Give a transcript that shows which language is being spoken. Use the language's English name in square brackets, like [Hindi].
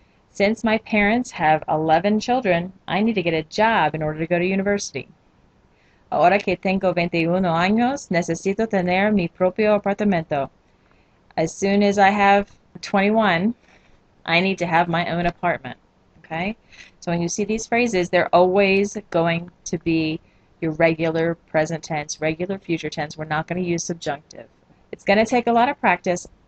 [English] Since my parents have 11 children, I need to get a job in order to go to university. [Spanish] Ahora que tengo 21 años, necesito tener mi propio apartamento. [English] As soon as I have 21, I need to have my own apartment. Okay? So when you see these phrases, they're always going to be your regular present tense, regular future tense. We're not going to use subjunctive. It's going to take a lot of practice.